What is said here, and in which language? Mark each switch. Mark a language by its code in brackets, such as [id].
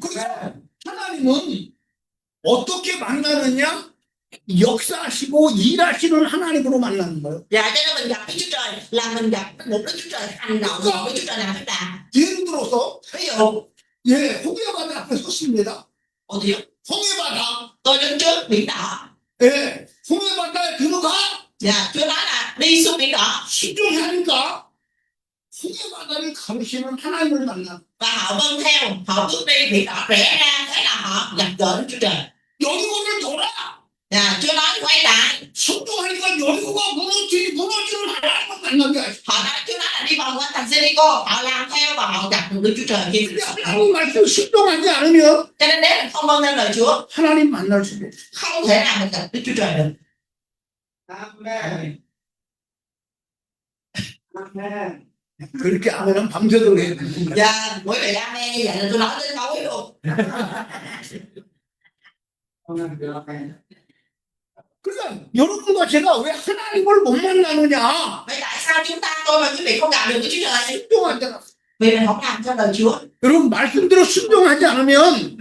[ko] 그래서 하나님은 어떻게 만나느냐? 역사하시고 일하시는 하나님으로 만나는 거예요. [vi] Dạ cho nên mình gặp Đức Chúa Trời là mình gặp một Đức Chúa Trời hành động, một Đức Chúa Trời làm phép lạ. [ko] 예를 들어서, [vi] Ví dụ, [ko] 예, 홍해바다 앞에 섰습니다. 어디요? 홍해바다, [vi] Tôi đứng trước biển đỏ. [ko] 예, 홍해바다에 들어가 [vi] Dạ Chúa nói là đi xuống biển đỏ [ko] 순종하니까 홍해바다를 가르치는 하나님을 만나. [vi] và họ vâng theo, họ bước đi biển đỏ rẽ ra, thế là họ gặp gỡ Đức Chúa Trời. [ko] 여리고를 돌아. [vi] Dạ Chúa nói quay lại, [ko] 순종하니까 여리고가 무너지는 하나님을 만나게 하시. [vi] Chúa nói là đi vòng qua thành Jericho, họ làm theo và họ gặp được Đức Chúa Trời khi. [ko] 근데 하나님 말씀 순종하지 않으면 [vi] Cho nên nếu mình không vâng theo lời Chúa, [ko] 하나님 만날 수가 없어. [vi] không thể nào mình gặp Đức Chúa Trời được. Amen. Amen. [ko] 그렇게 하면 밤새도록 해. [vi] Dạ quý vị amen như vậy là tôi nói đến tối luôn. Amen. [ko] 그러니까 여러분과 제가 왜 하나님을 못 만나느냐? [vi] Vậy tại sao chúng ta tôi và quý vị không gặp được Đức Chúa Trời? [ko] 순종하잖아. [vi] Vì mình không làm theo lời Chúa. [ko] 여러분 말씀대로 순종하지 않으면